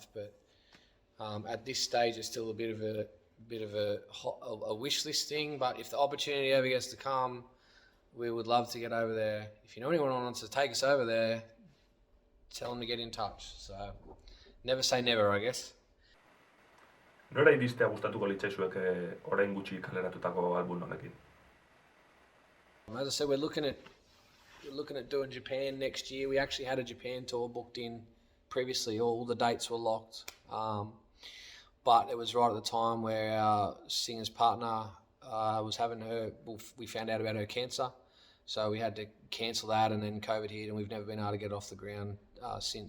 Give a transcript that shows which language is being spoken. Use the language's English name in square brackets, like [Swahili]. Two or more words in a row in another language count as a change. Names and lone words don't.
[English] But at this stage, it's still a bit of a wish list thing. But if the opportunity ever gets to come, we would love to get over there. If you know anyone who wants to take us over there, tell them to get in touch. So never say never, I guess. [Basque] Nora iristea gustatuko litzaizueke orain gutxi kaleratutako album honekin? [English] As I said, we're looking at doing Japan next year. We actually had a Japan tour booked in previously. All the dates were locked, but it was right at the time where our singer's partner was having we found out about her cancer, so we had to cancel that, and then COVID hit, and we've never been able to get it off the ground since.